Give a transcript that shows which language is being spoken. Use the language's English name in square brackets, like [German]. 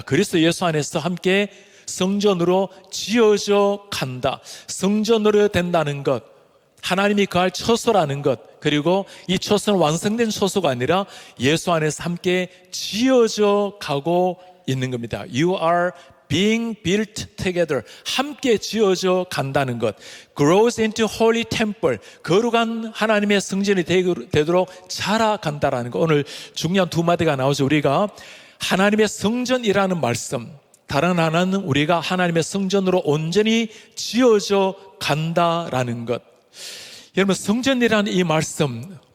[Korean] 그리스도 예수 안에서 함께 성전으로 지어져 간다. 성전으로 된다는 것, 하나님이 거할 처소라는 것, 그리고 이 처소는 완성된 처소가 아니라 예수 안에서 함께 지어져 가고 있는 겁니다. [English] You are being built together. [Korean] 함께 지어져 간다는 것. [English] Grows into holy temple. [Korean] 거룩한 하나님의 성전이 되도록 자라간다라는 것. 오늘 중요한 두 마디가 나오죠. 우리가 하나님의 성전이라는 말씀, 다른 하나는 우리가 하나님의 성전으로 온전히 지어져 간다라는 것. 여러분, 성전이라는 이 말씀,